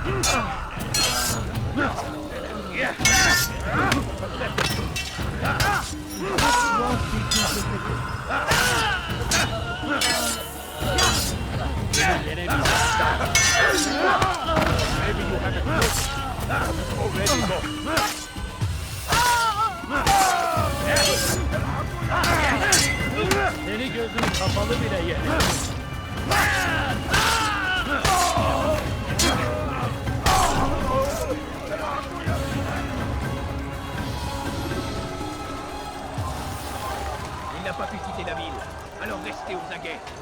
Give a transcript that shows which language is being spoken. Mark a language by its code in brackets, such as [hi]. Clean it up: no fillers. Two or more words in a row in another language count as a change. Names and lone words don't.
[en] Maybe you have a clue. Already lost. [tr] Seni gözün kapalı bile yener. [fr] Il n'a pas pu quitter la ville, alors restez aux aguets.